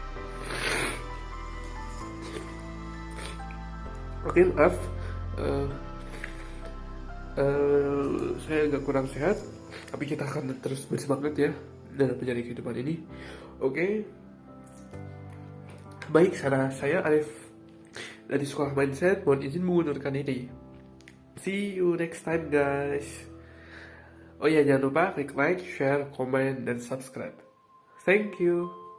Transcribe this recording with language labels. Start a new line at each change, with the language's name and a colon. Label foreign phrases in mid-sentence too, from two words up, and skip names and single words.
Indonesian: Oke, maaf, saya agak kurang sehat, tapi kita akan terus bersemangat ya dalam menjalani kehidupan ini. Oke, baik, saya Arif dari Sekolah Mindset, mohon izin mengundurkan diri.
English: See you next time guys.
Indonesian: Oh ya, jangan lupa klik like, share, comment, dan subscribe.
English: Thank you.